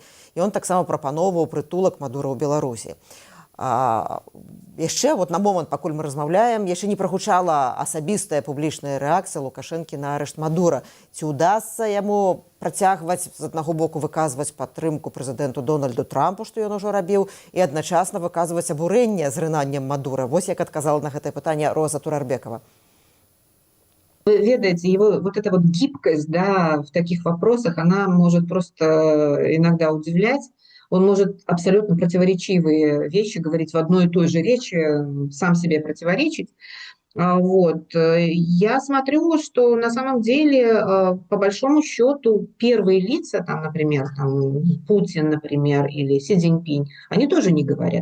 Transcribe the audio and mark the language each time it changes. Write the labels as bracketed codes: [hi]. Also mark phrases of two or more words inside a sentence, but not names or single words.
[be] І ён таксама прапаноўваў прытулак Мадура ў Беларусі. Яшчэ на момант, пакуль мы размаўляем, яшчэ не прагучала асабістая публічная рэакцыя Лукашэнкі на арышт Мадура. Ці ўдасца яму працягваць з аднаго боку выказваць падтрымку прэзідэнту Дональду Трампу, што ён ужо рабіў, і адначасна выказваць абурэнне з рынаннем Мадура? Вось як адказала на гэтае пытанне Роза Турарбекова. Вы ведаете, [ru] его вот эта вот гибкость, да, в таких вопросах, она может просто иногда удивлять. Он может абсолютно противоречивые вещи говорить в одной и той же речи, сам себе противоречить. Я смотрю, что на самом деле, по большому счету, первые лица, например, Путин, например, или Си Цзиньпинь, они тоже не говорят.